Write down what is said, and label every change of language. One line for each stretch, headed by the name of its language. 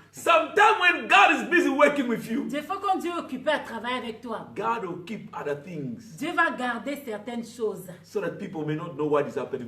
English: Sometimes when God is busy working with you,
French: Des fois, quand Dieu est occupé à travailler avec toi,
English: God will keep other things
French: Dieu va garder certaines choses
English: so that people may not know what is happening